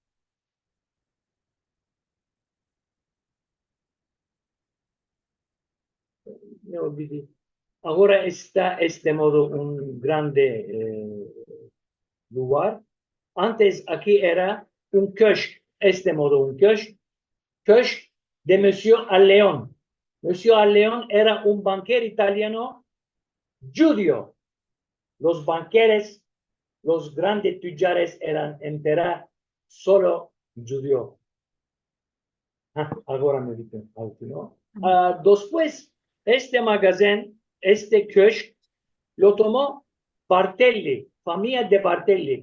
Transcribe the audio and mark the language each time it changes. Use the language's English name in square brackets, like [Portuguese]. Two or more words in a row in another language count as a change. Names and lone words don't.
[Ladino] Me olvidé. Ahora está este modo un grande lugar. Antes aquí era un köşk, este modo un köşk. Köşk de Monsieur Alleon. Monsieur Alleon era un banquero italiano judío. Los banqueros, los grandes tujares eran en Pera solo judío. Ahora me dicen algo, ¿no? Después, este magazine, este köşk, lo tomó Bartelli, familia de Bartelli.